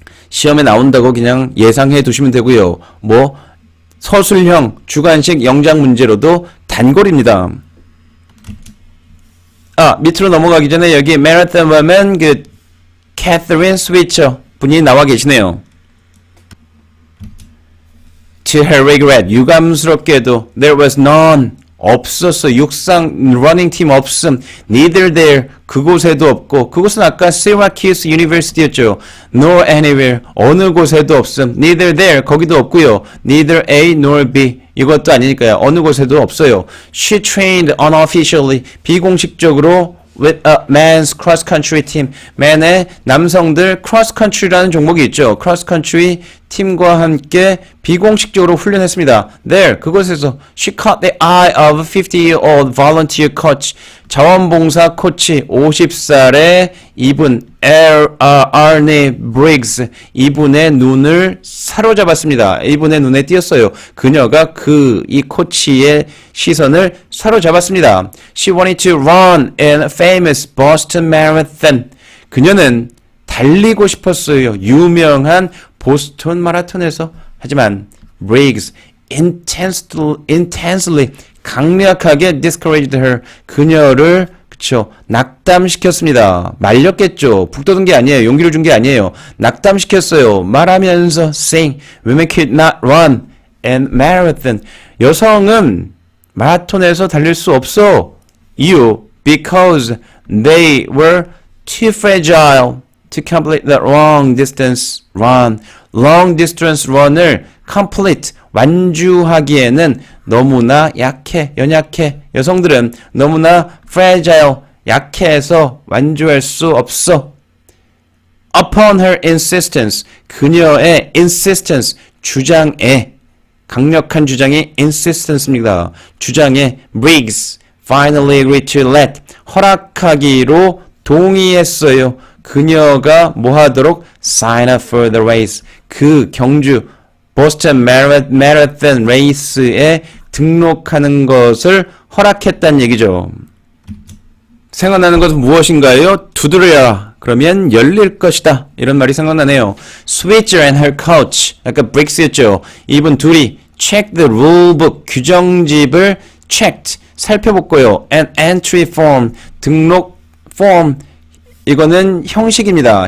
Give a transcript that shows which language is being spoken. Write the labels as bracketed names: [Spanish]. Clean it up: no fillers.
[Korean] 시험에 나온다고 그냥 예상해 두시면 되고요. 뭐 서술형, 주관식 영작 문제로도 단골입니다. 밑으로 넘어가기 전에 여기 Marathon Woman Catherine Switcher 분이 나와 계시네요. [English] To her regret, [Korean] 유감스럽게도 [English] there was none, [Korean] 없었어. 육상 러닝 팀 없음. [English] Neither there, [Korean] 그곳에도 없고. 그곳은 아까 Syracuse University였죠. [English] Nor anywhere, [Korean] 어느 곳에도 없음. [English] Neither there, [Korean] 거기도 없고요. Neither A nor B, 이것도 아니니까요. 어느 곳에도 없어요. [English] She trained unofficially, [Korean] 비공식적으로 [English] with a men's cross country team. [Korean] man의 남성들 cross country라는 종목이 있죠. cross country 팀과 함께 비공식적으로 훈련했습니다. [English] There, [Korean] 그곳에서 [English] she caught the eye of a 50-year-old volunteer coach. [Korean] 자원봉사 코치 50살의 이분 Arne Briggs, 이분의 눈을 사로잡았습니다. 이분의 눈에 띄었어요. 그녀가 이 코치의 시선을 사로잡았습니다. [English] She wanted to run in a famous Boston Marathon. [Korean] 그녀는 달리고 싶었어요. 유명한 보스턴 마라톤에서. 하지만 [English] Briggs intensely [Korean] 강력하게 [English] discouraged her. [Korean] 그녀를 낙담시켰습니다. 말렸겠죠. 북돋은 게 아니에요. 용기를 준 게 아니에요. 낙담시켰어요. 말하면서 [English] saying women could not run in marathon. [Korean] 여성은 마라톤에서 달릴 수 없어. 이유 [English] because they were too fragile to complete the long distance run. [Korean] long distance run을 complete 완주하기에는 너무나 연약해. 여성들은 너무나 fragile, 약해서 완주할 수 없어. [English] Upon her insistence, [Korean] 그녀의 insistence, 주장에, 강력한 주장이 insistence입니다. 주장에 Briggs finally [English] agreed to let, [Korean] 허락하기로 동의했어요. 그녀가 뭐 하도록 [English] sign up for the race, [Korean] 그 경주 보스턴 마라톤 레이스에 등록하는 것을 허락했다는 얘기죠. 생각나는 것은 무엇인가요? 두드려라. 그러면 열릴 것이다. 이런 말이 생각나네요. [English] Switcher and her coach, [Korean] 아까 브릭스였죠. 이분 둘이 [English] check the rulebook, [Korean] 규정집을 [English] checked, [Korean] 살펴봤고요. [English] An entry form, [Korean] 등록 form, 이거는 형식입니다.